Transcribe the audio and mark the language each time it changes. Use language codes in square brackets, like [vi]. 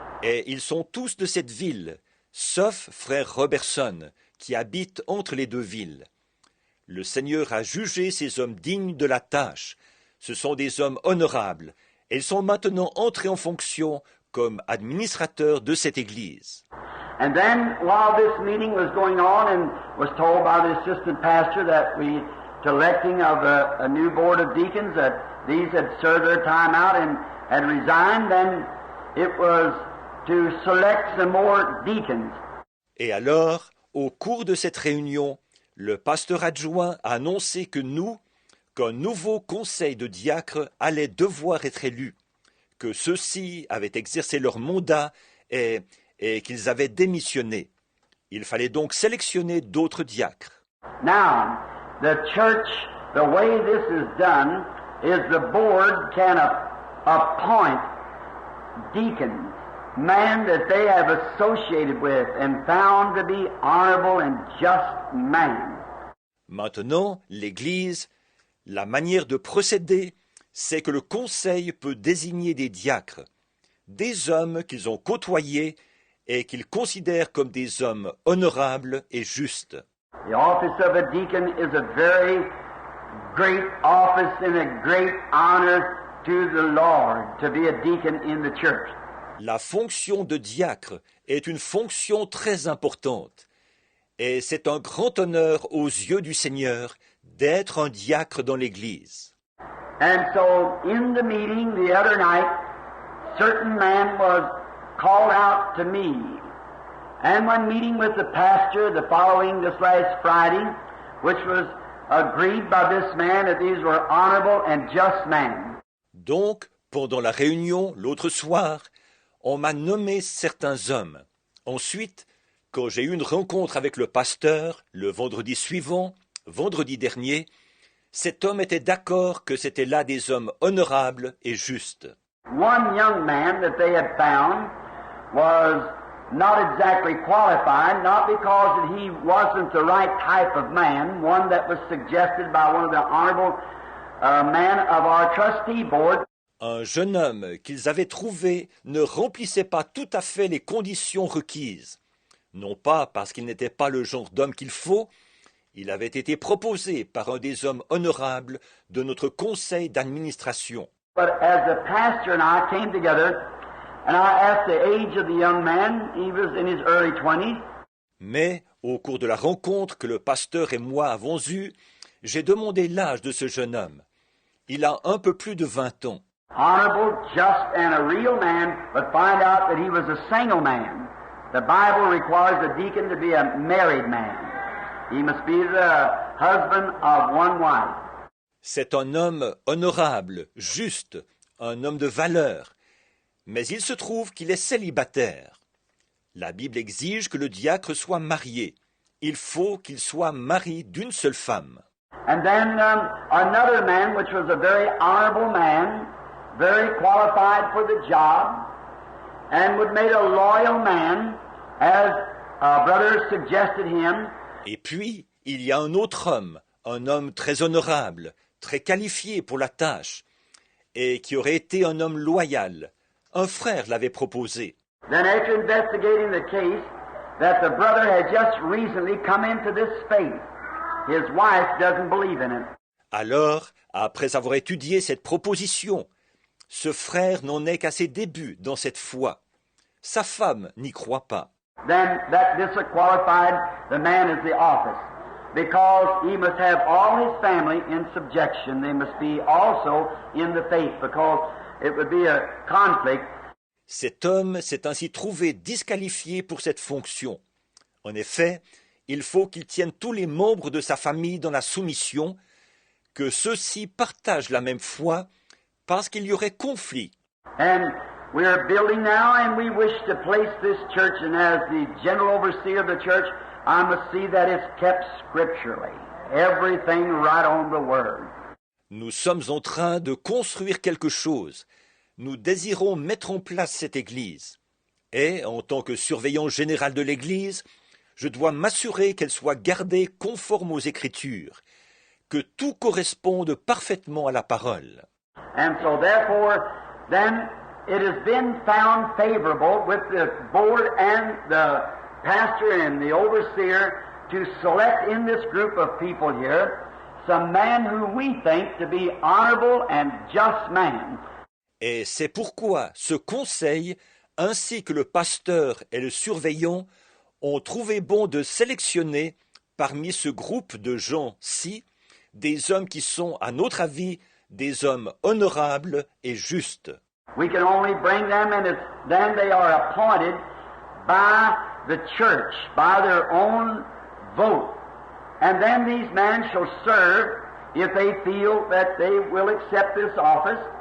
[fr] Et ils sont tous de cette ville, sauf frère Robertson, qui habite entre les deux villes. Le Seigneur a jugé ces hommes dignes de la tâche. Ce sont des hommes honorables, et ils sont maintenant entrés en fonction comme administrateurs de cette église. [en] And then, while this meeting was going on and was told by the assistant pastor that we, to electing of a new board of deacons, that these had served their time out and had resigned, then it was to select some more deacons. [fr] Et alors, au cours de cette réunion, le pasteur adjoint a annoncé que nous, qu'un nouveau conseil de diacres allait devoir être élu, que ceux-ci avaient exercé leur mandat et qu'ils avaient démissionné. Il fallait donc sélectionner d'autres diacres. [en] Now, the church, the way this is done, is the board can appoint deacons, men that they have associated with and found to be honorable and just men. [fr] Maintenant, l'Église, la manière de procéder, c'est que le conseil peut désigner des diacres, des hommes qu'ils ont côtoyés et qu'ils considèrent comme des hommes honorables et justes. [en] The office of a deacon is a very great office and a great honor to the Lord to be a deacon in the church. [fr] La fonction de diacre est une fonction très importante et c'est un grand honneur aux yeux du Seigneur d'être un diacre dans l'Église. [en] And so in the meeting the other night, certain man was called out to me. And when meeting with the pastor the following this last Friday, which was agreed by this man that these were honorable and just men. [fr] Donc, pendant la réunion l'autre soir, on m'a nommé certains hommes. Ensuite, quand j'ai eu une rencontre avec le pasteur le vendredi suivant, vendredi dernier, cet homme était d'accord que c'étaient là des hommes honorables et justes. [en] One young man that they had found was not exactly qualified, not because he wasn't the right type of man, one that was suggested by one of the honorable men of our trustee board. [fr] Un jeune homme qu'ils avaient trouvé ne remplissait pas tout à fait les conditions requises. Non pas parce qu'il n'était pas le genre d'homme qu'il faut, il avait été proposé par un des hommes honorables de notre conseil d'administration. [en] But as the pastor and I came together, and I asked the age of the young man, he was in his early 20s. [fr] Mais, au cours de la rencontre que le pasteur et moi avons eue, j'ai demandé l'âge de ce jeune homme. Il a un peu plus de 20 ans. [en] Honorable, just, and a real man, but find out that he was a single man. The Bible requires a deacon to be a married man. He must be the husband of one wife. [fr] C'est un homme honorable, juste, un homme de valeur. Mais il se trouve qu'il est célibataire. La Bible exige que le diacre soit marié. Il faut qu'il soit mari d'une seule femme. [en] And then another man, which was a very honorable man, very qualified for the job, and would make a loyal man, as brother suggested him. [fr] Et puis, il y a un autre homme, un homme très honorable, très qualifié pour la tâche, et qui aurait été un homme loyal. Un frère l'avait proposé. [en] Then after investigating the case, that the brother had just recently come into this faith. His wife doesn't believe in it. [fr] Alors, après avoir étudié cette proposition, ce frère n'en est qu'à ses débuts dans cette foi. Sa femme n'y croit pas. [en] Then that disqualified the man as the office, because he must have all his family in subjection. They must be also in the faith, because it would be a conflict. [fr] Cet homme s'est ainsi trouvé disqualifié pour cette fonction. En effet, il faut qu'il tienne tous les membres de sa famille dans la soumission, que ceux-ci partagent la même foi, parce qu'il y aurait conflit. [en] And we are building now, and we wish to place this church, and as the general overseer of the church, I must see that it's kept scripturally. Everything right on the Word. [fr] Nous sommes en train de construire quelque chose. Nous désirons mettre en place cette Église. Et, en tant que surveillant général de l'Église, je dois m'assurer qu'elle soit gardée conforme aux Écritures, que tout corresponde parfaitement à la parole. [en] And so therefore, then it has been found favorable with the board and the pastor and the overseer to select in this group of people here some man who we think to be honorable and just man. [fr] Et c'est pourquoi ce conseil, ainsi que le pasteur et le surveillant, ont trouvé bon de sélectionner parmi ce groupe de gens-ci des hommes qui sont, à notre avis, des hommes honorables et justes. [en] We can only bring them, and then they are appointed by the church, by their own vote. And then these men shall serve if they feel that they will accept this office.